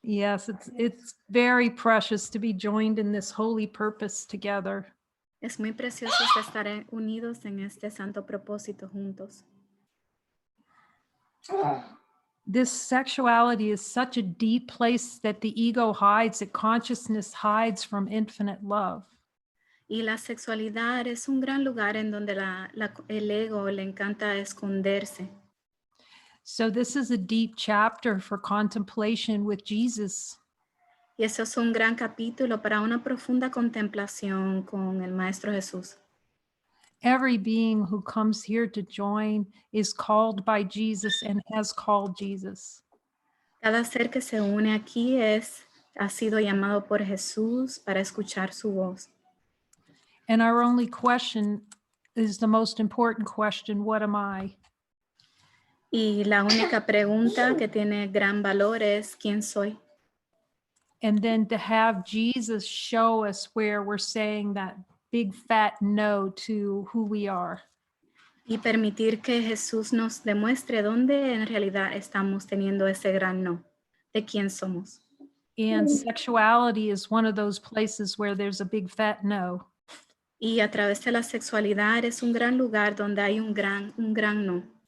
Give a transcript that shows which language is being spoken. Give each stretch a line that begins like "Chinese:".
English: Yes, it's very precious to be joined in this holy purpose together.
Spanish: Es muy precioso estar unidos en este santo propósito juntos.
English: This sexuality is such a deep place that the ego hides, that consciousness hides from infinite love.
Spanish: Y la sexualidad es un gran lugar en donde el ego le encanta esconderse.
English: So this is a deep chapter for contemplation with Jesus.
Spanish: Y eso es un gran capítulo para una profunda contemplación con el Maestro Jesús.
English: Every being who comes here to join is called by Jesus and has called Jesus.
Spanish: Cada ser que se une aquí ha sido llamado por Jesús para escuchar su voz.
English: And our only question is the most important question: what am I?
Spanish: Y la única pregunta que tiene gran valor es ¿quién soy?
English: And then to have Jesus show us where we're saying that big fat no to who we are.
Spanish: Y permitir que Jesús nos demuestre dónde en realidad estamos teniendo ese gran no, de quién somos.
English: And sexuality is one of those places where there's a big fat no.
Spanish: Y a través de la sexualidad es un gran lugar donde hay un gran no.